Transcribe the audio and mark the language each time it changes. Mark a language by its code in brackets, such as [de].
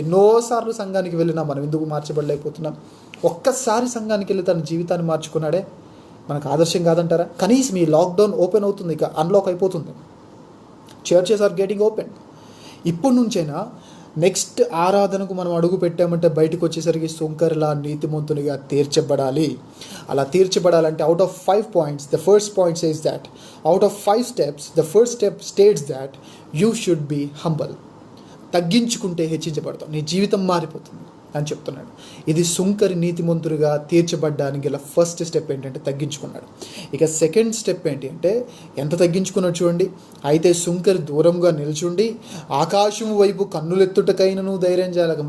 [te] ఎన్నోసార్లు సంఘానికి వెళ్ళినా మనం ఎందుకు మార్చబడలేకపోతున్నాం? ఒక్కసారి సంఘానికి వెళ్ళి తన జీవితాన్ని మార్చుకున్నాడే మనకు ఆదర్శం కాదంటారా? కనీసం ఈ లాక్డౌన్ ఓపెన్ అవుతుంది, ఇక అన్లాక్ అయిపోతుంది, [en] Churches are getting open. [te] ఇప్పటి నుంచైనా నెక్స్ట్ ఆరాధనకు మనం అడుగు పెట్టామంటే బయటకు వచ్చేసరికి సుంకరిలా నీతిమంతునిగా తీర్చబడాలి. అలా తీర్చబడాలంటే [en] Out of 5 points, the first point says that out of 5 steps, the first step states that you should be humble. [te] తగ్గించుకుంటే హెచ్చించబడతాం, నీ జీవితం మారిపోతుంది అని చెప్తున్నాడు. ఇది సుంకరి నీతిమంతుడిగా తీర్చబడ్డానికి గల ఫస్ట్ స్టెప్ ఏంటంటే తగ్గించుకున్నాడు. ఇక సెకండ్ స్టెప్ ఏంటి అంటే ఎంత తగ్గించుకున్నాడు చూడండి. అయితే సుంకరి దూరంగా నిల్చుండి ఆకాశం వైపు కన్నులెత్తుటకైనను ధైర్యం చేయాలి.